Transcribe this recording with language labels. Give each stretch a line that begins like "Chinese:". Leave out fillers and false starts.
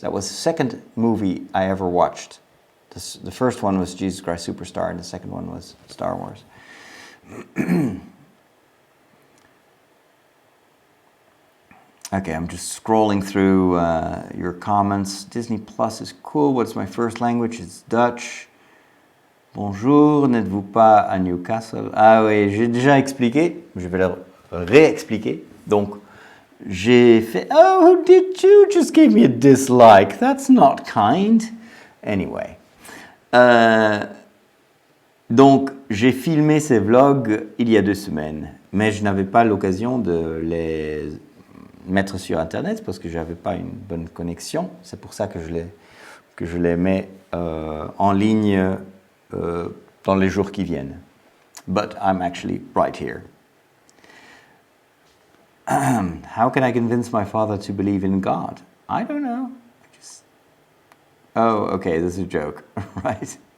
English: That was the second movie I ever watched. The first one was Jesus Christ Superstar, and the second one was Star Wars. Okay, I'm just scrolling through your comments. Disney Plus is cool. What's my first language? It's Dutch.
French: Bonjour, n'êtes-vous pas à Newcastle? Ah oui, j'ai déjà expliqué. Je vais le réexpliquer. Donc, j'ai fait...
English: Oh, did you just give me a dislike? That's not kind. Anyway.
French: Donc, j'ai filmé ces vlogs il y a 2 semaines. Mais je n'avais pas l'occasion de les mettre sur Internet parce que je n'avais pas une bonne connexion. C'est pour ça que je les mets en ligne dans les jours qui viennent.
English: But I'm actually right here. How can I convince my father to believe in God? I don't know. Oh, okay, this is a joke, right?